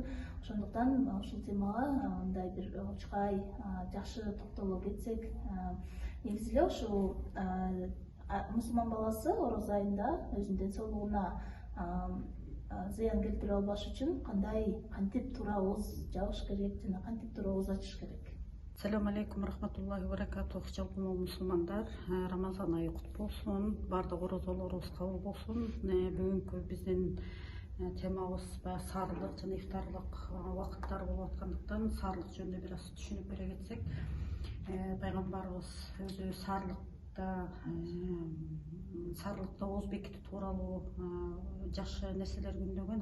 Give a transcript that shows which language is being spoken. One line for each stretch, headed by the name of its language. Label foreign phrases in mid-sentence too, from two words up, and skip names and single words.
Kyrgyz: Ошондуктан ушул темага мындай бир чукай жакшы токтолуп кетсек, негизи эле ушул мусулман баласы ороз айында өзүнүн ден соолугуна зыян келтире албаш үчүн кантип туура ооз жабыш керек жана кантип туура ооз ачыш керек.
Arabic: السلام عليكم ورحمة الله وبركاته.
Kyrgyz: Жалпы мусулмандар, Рамазан айы куттуу болсун, бардык орозолорубуз кабыл болсун. Бүгүнкү биздин темабыз сарылык жана ифтарлык убакыттар болуп аткандыктан сарылык жөнүндө бир аз түшүнүп бере кетсек, пайгамбарыбыз өзү сарылыкта ооз бекитүү тууралуу жакшы нерселер күндөгөн.